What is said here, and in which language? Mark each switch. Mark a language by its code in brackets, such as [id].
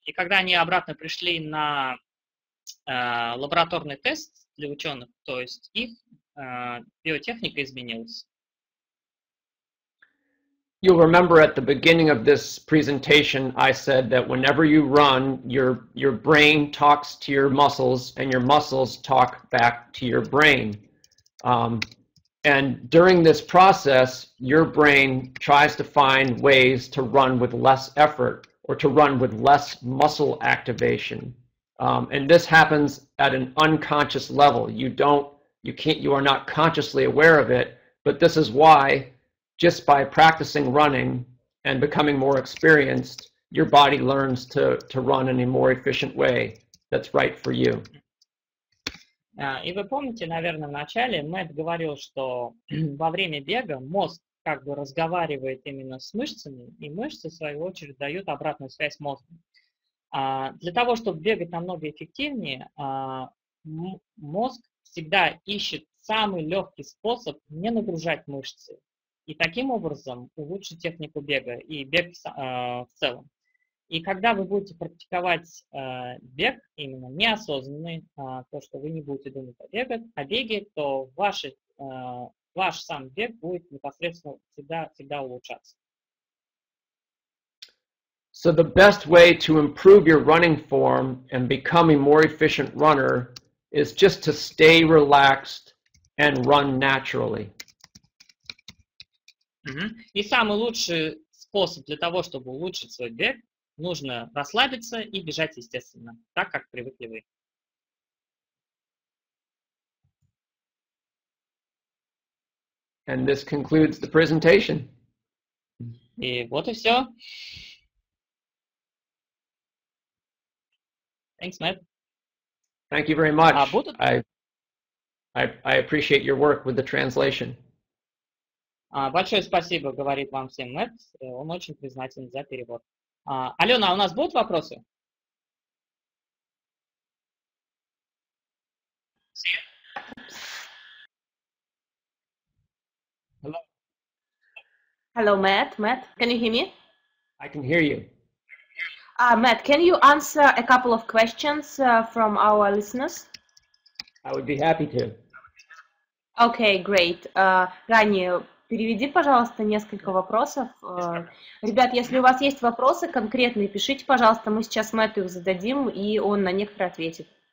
[ru] И когда они обратно пришли на лабораторный тест для ученых, то есть их биотехника изменилась. [en] You'll remember at the beginning of this presentation, I said that whenever you run, your brain talks to your muscles and your muscles talk back to your brain. And during this process, your brain tries to find ways to run with less effort or to run with less muscle activation. And this happens at an unconscious level. You are not consciously aware of it, but this is why just by practicing running and becoming more experienced, your body learns to run in a more efficient way that's right for you. [ru] И вы помните, наверное, в начале Мэт говорил, что во время бега мозг как бы разговаривает именно с мышцами, и мышцы, в свою очередь, дают обратную связь мозгу. Для того, чтобы бегать намного эффективнее, мозг всегда ищет самый легкий способ не нагружать мышцы. И таким образом улучшить технику бега и бег в целом. И когда вы будете практиковать бег, именно неосознанный, то, что вы не будете думать о беге, то ваш сам бег будет непосредственно всегда улучшаться. [en] So the best way to improve your running form and become a more efficient runner is just to stay relaxed and run naturally. [ru] И самый лучший способ для того, чтобы улучшить свой бег, нужно расслабиться и бежать естественно, так как привыкли вы. [en] And this concludes the presentation. [ru] И вот и все. [en] Thanks, Matt. Thank you very much. I appreciate your work with the translation. [ru] Большое спасибо, говорит вам всем Мэтт. Он очень признателен за перевод. Алена, у нас будут вопросы? [en] Hello. Hello, Matt. Matt, can you hear me? I can hear you. Matt, can you answer a couple of questions from our listeners? I would be happy to. Okay, great. [ru] Рани, переведи, пожалуйста, несколько вопросов. Ребят, если у вас есть вопросы конкретные, пишите, пожалуйста, мы сейчас Мэтту их зададим, и он на некоторые ответит.